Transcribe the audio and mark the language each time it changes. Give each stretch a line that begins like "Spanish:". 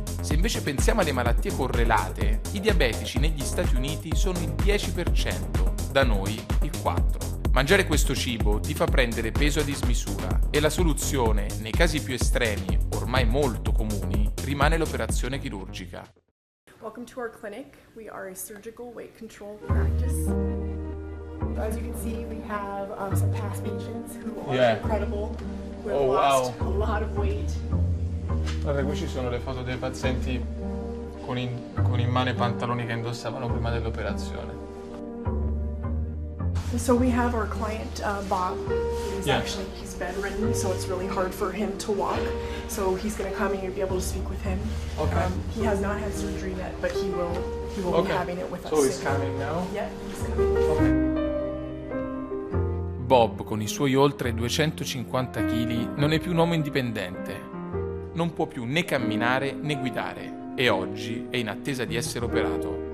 Italian: Se invece pensiamo alle malattie correlate, i diabetici negli Stati Uniti sono il 10%, da noi il 4%. Mangiare questo cibo ti fa prendere peso a dismisura e la soluzione, nei casi più estremi, ormai molto comuni, rimane l'operazione chirurgica.
English: Welcome to our clinic. We are a surgical weight control practice. As you can see, we have some past patients who are incredible, who have lost a lot of weight.
Italian: Guarda, qui ci sono le foto dei pazienti con in mano i pantaloni che indossavano prima dell'operazione.
English: So we have our client, Bob. He's bedridden, so it's really hard for him to walk. So he's going to come and you'll be able to speak with him. Okay. He has not had surgery yet, but he will be having it with us. So he's coming now? Yeah, he's coming. Okay.
Italian: Bob, con i suoi oltre 250 kg, non è più un uomo indipendente. Non può più né camminare né guidare e oggi è in attesa di essere operato.